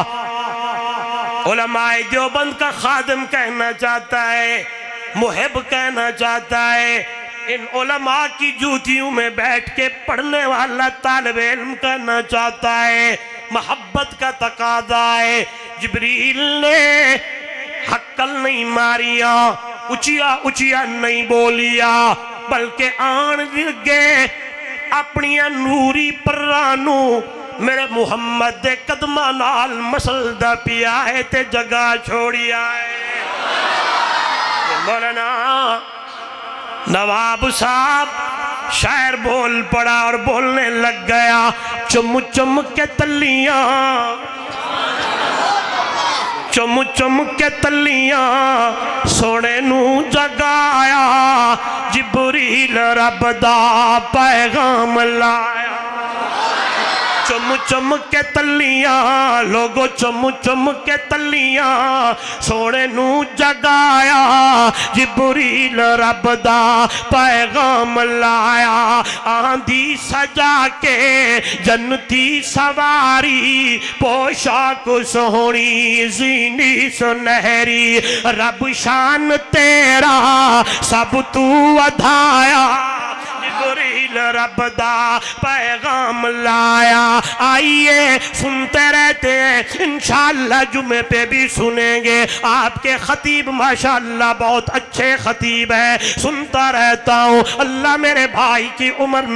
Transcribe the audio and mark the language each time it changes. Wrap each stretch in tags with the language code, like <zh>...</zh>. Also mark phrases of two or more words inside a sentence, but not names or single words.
<ur>علماء دیوبند کا خادم کہنا چاہتا ہے، محب کہنا چاہتا ہے، ان علماء کی جوتیوں میں بیٹھ کے پڑھنے والا طالب علم کہنا چاہتا ہے، محبت کا تقاضا ہے۔</ur> <pa>جبریل نے حقل نہیں ماریا، اچیا اچیا نہیں بولیا بلکہ آن گے اپنی نوری پرانو میرے محمد دے قدمہ نال مسلدہ پیا ہے تے جگہ چھوڑی آئے</pa> <ur>مولانا نواب صاحب شاعر بول پڑا اور بولنے لگ گیا</ur> <pa>چم چم کے تلیاں چم چم کے تلیاں سونے نو جگایا جبریل رب دا پیغام لایا چم چم کے تلیاں لوگو چم چم کے تلیاں سونے نو جگایا جبریل رب دا پیغام لایا آندھی سجا کے جنتی سواری پوشاک سہونی زینی سنہری رب شان تیرا سب تو ودھایا جبریل رب دا پیغام لایا</pa> <ur>آئیے سنتے رہتے ہیں انشاءاللہ جمعے پہ بھی سنیں گے آپ کے خطیب ماشاءاللہ بہت اچھے خطیب ہیں سنتا رہتا ہوں اللہ میرے بھائی کی عمر میں</ur>